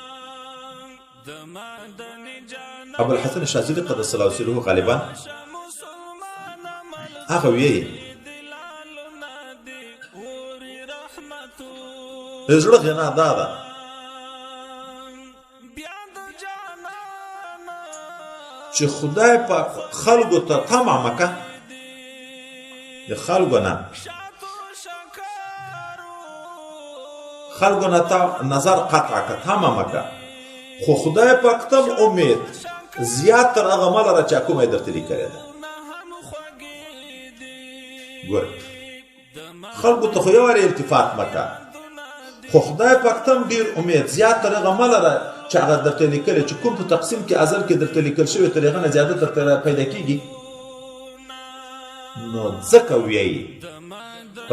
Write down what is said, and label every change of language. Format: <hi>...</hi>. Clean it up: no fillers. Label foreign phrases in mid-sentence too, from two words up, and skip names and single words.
<ps>ابوالحسن شاذلي</ps> <ar>قدس الله سره</ar> <ps>غالبا هغه ویې د زړه غنا دا ده چې خدای پاک خلکو ته طمع مه که، د خلکو نه تا نظر قطع که، طمع مه که، خو خدای پاک ته امید زیات تر هغه مه لره چې کومه یې درته لیکلې ده. ګور خلکو ته خو یو وارې التفات مکه خو خدای پاک ته هم ډېر امید زیات تر هغه مه لره چې هغه درته لیکلی چې کوم په تقسیم کې ازل کې درته لیکل شوی تر هغه نه زیاده درته پیدا کېږي نو ځکه ویایي په</ps>